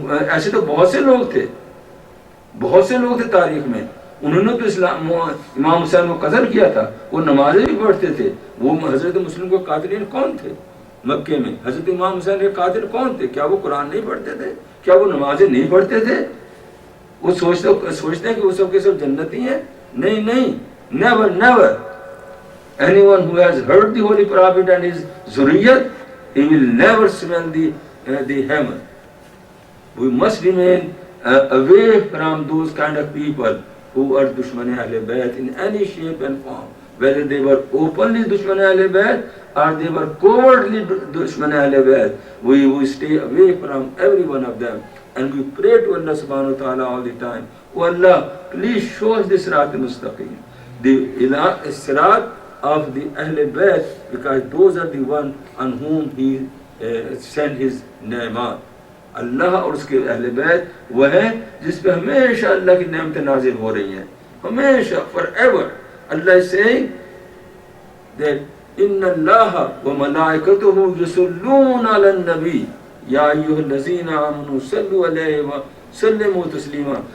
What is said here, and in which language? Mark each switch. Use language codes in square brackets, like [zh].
[ur] ایسے تو بہت سے لوگ تھے, بہت سے لوگ تھے تاریخ میں, انہوں نے تو امام حسین کو قتل کیا تھا, وہ نمازیں بھی پڑھتے تھے. وہ حضرت مسلم کو قاتلین کون تھے مکے میں؟ حضرت امام حسین کے قاتل کون تھے؟ کیا وہ قرآن نہیں پڑھتے تھے؟ کیا وہ نمازیں نہیں پڑھتے تھے؟ وہ سوچتے ہیں کہ وہ سب کے سب جنتی ہیں. نہیں نہیں, [en] never never. Anyone who has heard the Holy Prophet and his zuriyat, he will never smell the heaven. We must remain away from those kind of people who are dushman Ahl Bayt in any shape and form. Whether they were openly dushman Ahl Bayt or they were covertly dushman Ahl Bayt, we stay away from every one of them. And we pray to Allah subhanahu wa ta'ala all the time, oh Allah, please show us the Sirat al-Mustaqim, the Sirat of the Ahl Bayt, because those are the one on whom He sent His ni'mat. [ur] اللہ اور اس کے اہل بیت وہ ہیں جس پہ ہمیشہ اللہ کی نعمتیں نازل ہو رہی ہیں, ہمیشہ, [en] forever. Allah is saying that [ar] ان اللہ وملائکتہ یصلون علی النبی یا ایھا الذین آمنوا صلوا علیہ وسلموا تسلیما.